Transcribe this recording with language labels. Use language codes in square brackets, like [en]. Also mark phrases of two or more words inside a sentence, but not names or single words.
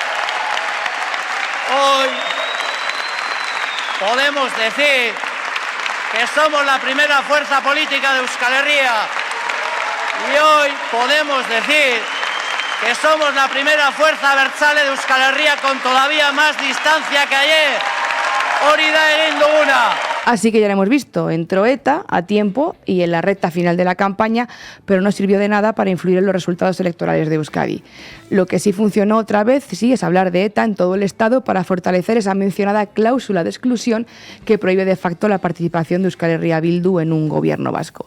[es] Hoy podemos decir que somos la primera fuerza política de Euskal Herria y hoy podemos decir que somos la primera fuerza abertzale de Euskal Herria con todavía más distancia que ayer. [eu] Hori da egin duguna. [es] Así que ya lo hemos visto, entró ETA a tiempo y en la recta final de la campaña, pero no sirvió de nada para influir en los resultados electorales de Euskadi. Lo que sí funcionó otra vez, sí, es hablar de ETA en todo el Estado para fortalecer esa mencionada cláusula de exclusión que prohíbe de facto la participación de Euskal Herria Bildu en un gobierno vasco.